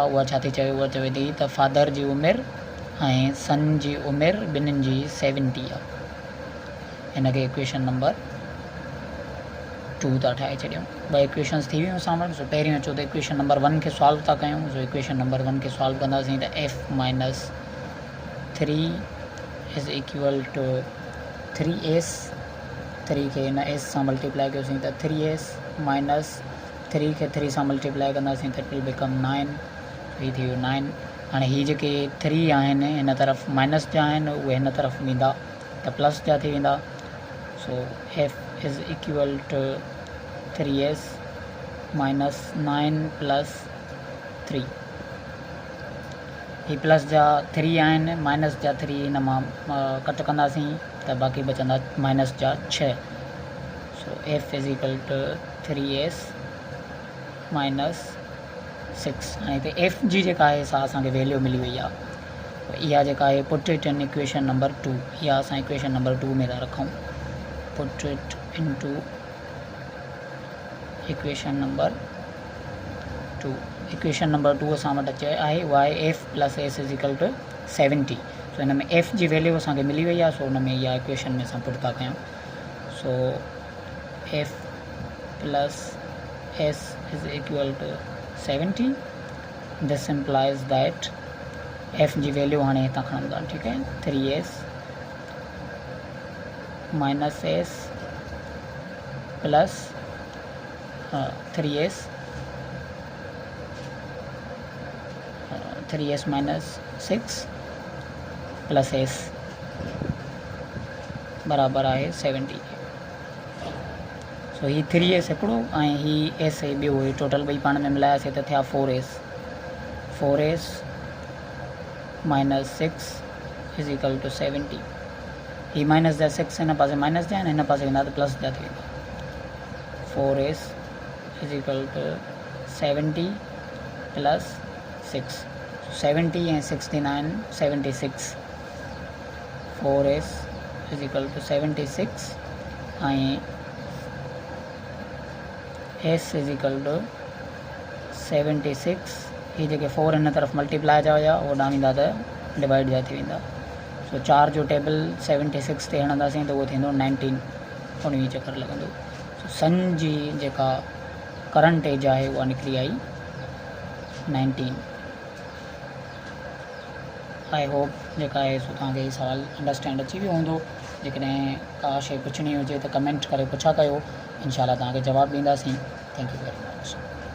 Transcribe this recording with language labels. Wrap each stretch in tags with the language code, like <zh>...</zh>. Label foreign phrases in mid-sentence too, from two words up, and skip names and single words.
<sd>उहा छा थी चवे, उहा चवे थी त फादर जी उमिरि ऐं सन जी उमिरि ॿिन्हिनि जी 70 आहे। हिन खे</sd> <en>equation number 2</en> <sd>था ठाहे छॾियूं। 2 इक्वेशन्स थी वियूं असां वटि। सो पहिरियों अचो त</sd> <en>equation number 1</en> <sd>खे सॉल्व था कयूं। सो</sd> <en>equation number 1</en> <sd>खे सॉल्व कंदासीं त</sd> <en>F minus 3 is equal to 3s.</en> <sd>3 खे हिन एस सां मल्टीप्लाई कयोसीं त</sd> <en>3s minus 3</en> <sd>खे 3 सां मल्टीप्लाई कंदासीं त</sd> <en>it will become 9.</en> <sd>हीअ थी वियो 9। हाणे हीअ जेके 3 आहिनि हिन तरफ़ माइनस जा आहिनि, उहे हिन तरफ़ वेंदा त प्लस जा थी वेंदा।</sd> <en>so F is equal to 3s minus 9 plus 3.</en> <sd>ही प्लस जा 3 आहिनि, माइनस जा 3 हिन मां कट कंदासीं त बाक़ी बचंदा माइनस जा 6।</sd> <en>so F is equal to 3s minus 6.</en> <sd>हाणे हिते एफ जी जेका आहे सा असांखे वैल्यू मिली वई आहे। इहा जेका आहे</sd> <en>put it in equation number 2,</en> <sd>इहा असां</sd> <en>equation number 2</en> <sd>में था रखूं।</sd> <en>put it into equation number 2. equation number 2</en> <sd>असां वटि अचे आहे उहा आहे</sd> <en>F plus S is equal to 70.</en> <sd>सो हिन में एफ जी वैल्यू असांखे मिली वई आहे। सो हुन में इहा इक्वेशन में असां पुट था कयूं।</sd> <en>so F plus s is equal to 70। this implies that f</en> <sd>जी वैल्यू हाणे हितां खणूं था, ठीकु आहे।</sd> <en>3s minus s plus 3s minus 6 plus s</en> <sd>बराबरि आहे</sd> <en>70।</en> <sd>सो ही 3s हिकिड़ो ऐं ही s ॿियो, ही टोटल ॿई पाण में मिलायासीं त थिया 4s।</sd> <en>4s minus 6 is equal to 70.</en> <sd>ही माइनस जा 6 हिन पासे माइनस जा आहिनि, हिन पासे वेंदा त प्लस जा थी वेंदा।</sd> <en>4s is equal to 70 plus 6.</en> <sd>70 ऐं 69 76।</sd> <en>4s is equal to 76 ऐं s is equal to 76.</en> <sd>ही जेके 4 हिन तरफ़ मल्टीप्लाई जा हुया उहो ॾांहुं वेंदा त डिवाइड जा थी वेंदा। सो 4 जो टेबल 76 ते हणंदासीं त उहो थींदो 19, 19 चकर लॻंदो। सो सन जी जेका</sd> <en>current age</en> <sd>आहे उहा निकिरी आई 19।</sd> <en>I hope</en> <sd>जेका आहे सो तव्हांखे हीउ सवाल अंडरस्टैंड अची वियो हूंदो। जेकॾहिं का शइ पुछणी हुजे त कमेंट करे पुछा कयो,</sd> <ar>إن شاء الله</ar> <sd>तव्हांखे जवाबु ॾींदासीं।</sd> <en>thank you very much.</en>